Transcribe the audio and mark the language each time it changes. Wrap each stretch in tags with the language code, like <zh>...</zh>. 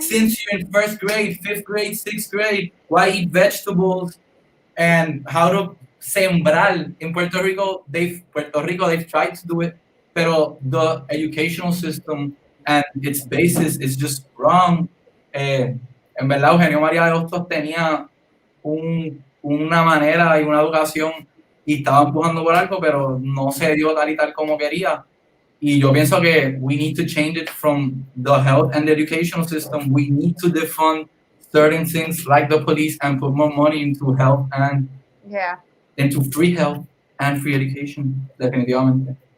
<en>Since you're in 1st grade, 5th grade, 6th grade, why eat vegetables, and how to sembrar. In Puerto Rico, they've tried to do it,</en> <es>pero</es> <en>the educational system and its basis is just wrong.</en> <es>En verdad, Eugenio María de Hostos tenía una manera y una educación y estaba empujando por algo, pero no se dio tal y tal como quería. Y yo pienso que</es> <en>we need to change it from the health and the educational system. We need to defund certain things like the police and put more money into health and into free health and free education,</en> <es>definitivamente.</es>